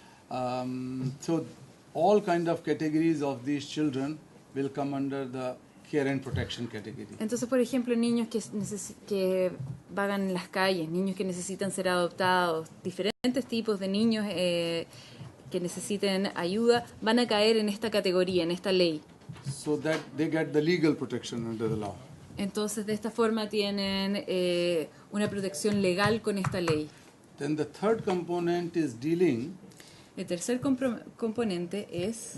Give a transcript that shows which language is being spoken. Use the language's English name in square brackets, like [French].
[English] So, all kind of categories of these children will come under the care and protection category. [Spanish] Entonces, por ejemplo, niños que vagan en las calles, niños que necesitan ser adoptados, diferentes tipos de niños que necesiten ayuda, van a caer en esta categoría, en esta ley. [English] So that they get the legal protection under the law. [Spanish] Entonces, de esta forma tienen una protección legal con esta ley. [English] Then the third component is dealing [Spanish] El tercer componente es